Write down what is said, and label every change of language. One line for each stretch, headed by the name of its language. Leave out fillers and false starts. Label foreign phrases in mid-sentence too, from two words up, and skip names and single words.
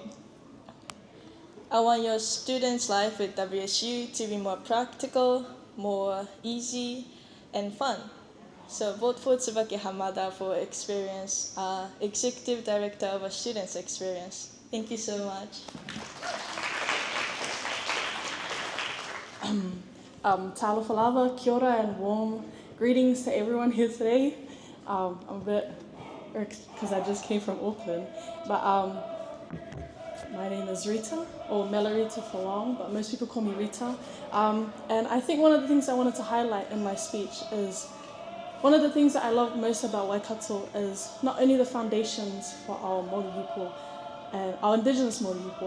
English: I want your students' life with WSU to be more practical, more easy, and fun. So vote for Tsubaki Hamada for experience, Executive Director of a Students' Experience. Thank you so much.
Samoan: Talo Falava,
Māori: kia ora,
English: and warm greetings to everyone here today. I'm a bit irked because I just came from Auckland, but my name is Rita, or Melarita for long, but most people call me Rita. And I think one of the things I wanted to highlight in my speech is one of the things that I love most about Waikato is not only the foundations for our Māori people and our indigenous Māori people.